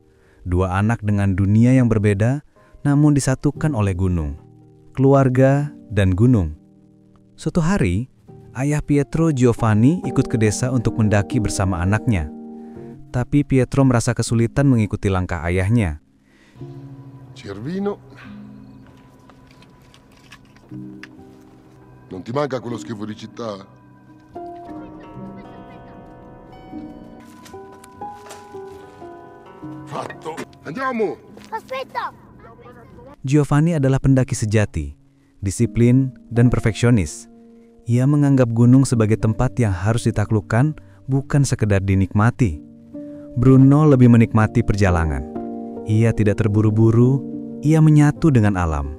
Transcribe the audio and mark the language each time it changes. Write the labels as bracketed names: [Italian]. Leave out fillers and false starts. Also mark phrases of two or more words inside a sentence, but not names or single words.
[Indonesian] Dua anak dengan dunia yang berbeda, namun disatukan oleh gunung, keluarga, dan gunung. Suatu hari, ayah Pietro, Giovanni, ikut ke desa untuk mendaki bersama anaknya. Tapi Pietro merasa kesulitan mengikuti langkah ayahnya. [Italian] Cervino. Non ti manca quello schifo di città? Fatto. Andiamo! Aspetta! [Indonesian] Giovanni adalah pendaki sejati, disiplin, dan perfeksionis. Ia menganggap gunung sebagai tempat yang harus ditaklukkan, bukan sekedar dinikmati. Bruno lebih menikmati perjalanan. Ia tidak terburu-buru, ia menyatu dengan alam.